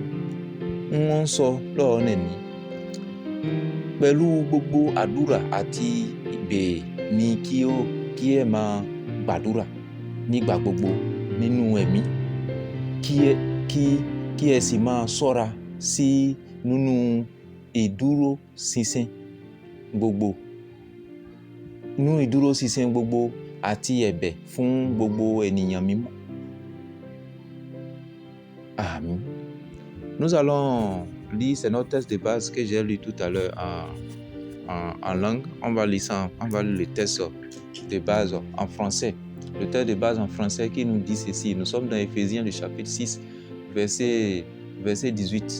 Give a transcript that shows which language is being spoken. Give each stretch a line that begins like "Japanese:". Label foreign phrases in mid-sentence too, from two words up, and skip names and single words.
Yoruba: Wọ́n sọ lọ́rọ̀ náà ní pẹ̀lú gbogbo àdúrà àti ìbéèrè ni kí ẹ máa gbàdúrà nígbà gbogbo nínú ẹ̀mí, kí ẹ sì máa ṣọ́ra sí nínú ìdúróṣinṣin gbogbo. Nínú ìdúróṣinṣin gbogbo àti ẹ̀bẹ̀ fún gbogbo ènìyàn mímọ́. Amen.
French: Nous allons lire, c'est notre texte de base que j'ai lu tout à l'heure en langue. On va lire le texte de base en français. Le texte de base en français qui nous dit ceci. Nous sommes dans Éphésiens, le chapitre 6, verset 18.